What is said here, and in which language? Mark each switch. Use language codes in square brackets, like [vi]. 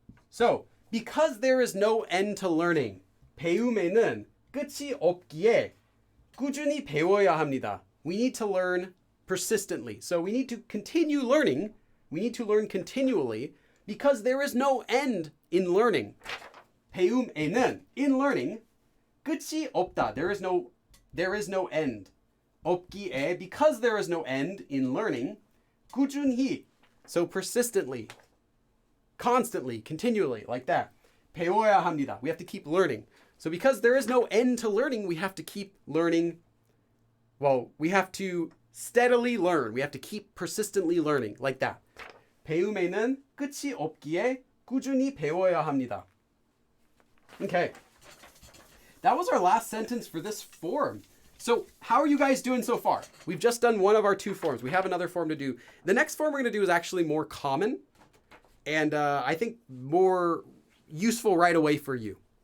[en] So because there is no end to learning, [ko] 배움에는 끝이 없기에 꾸준히 배워야 합니다. [en] We need to learn persistently. So we need to continue learning. We need to learn continually. because there is no end in learning. [ko] 배움에는, [en] in learning, [ko] 끝이 없다. [en] There is no end. 없기에, because there is no end in learning, 꾸준히, so persistently, constantly, continually, like that. [ko] 배워야 합니다. [en] We have to keep learning. So because there is no end to learning, we have to keep learning. Well, we have to steadily learn. We have to keep persistently learning, like that. [ko] 배움에는 끝이 없기에 꾸준히 배워야 합니다. [en] Okay. That was our last sentence for this form. So how are you guys doing so far? We've just done one of our two forms. We have another form to do. The next form we're going to do is actually more common and I think more useful right away for you.